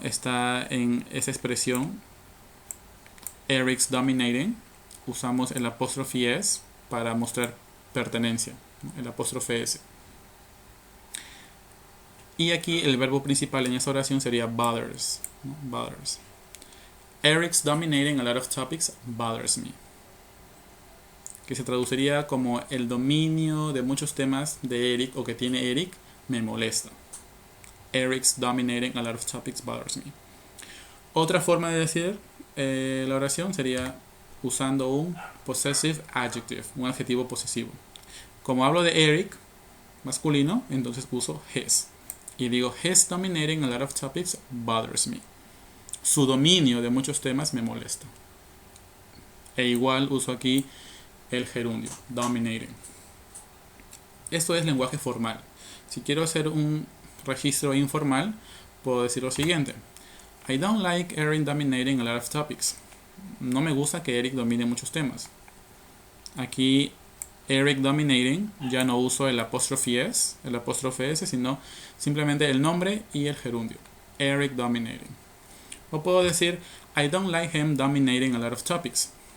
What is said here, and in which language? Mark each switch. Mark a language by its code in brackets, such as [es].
[es] Está en esa expresión, [en] Eric's dominating. [es] Usamos el apóstrofe S para mostrar pertenencia, ¿no? El apóstrofe S. Y aquí el verbo principal en esa oración sería bothers, ¿no? [en] Bothers. Eric's dominating a lot of topics bothers me. [es] Que se traduciría como el dominio de muchos temas de Eric o que tiene Eric me molesta. [en] Eric's dominating a lot of topics bothers me. [es] Otra forma de decir la oración sería usando un possessive adjective, un adjetivo posesivo. Como hablo de Eric, masculino, entonces uso his. Y digo, [en] his dominating a lot of topics bothers me. [es] Su dominio de muchos temas me molesta. E igual uso aquí el gerundio, dominating. Esto es lenguaje formal. Si quiero hacer un registro informal, puedo decir lo siguiente. [en] I don't like Eric dominating a lot of topics. [es] No me gusta que Eric domine muchos temas. Aquí Eric dominating, ya no uso el apóstrofe S, sino simplemente el nombre y el gerundio. [en] Eric dominating. [es] O puedo decir, [en] I don't like him dominating a lot of topics.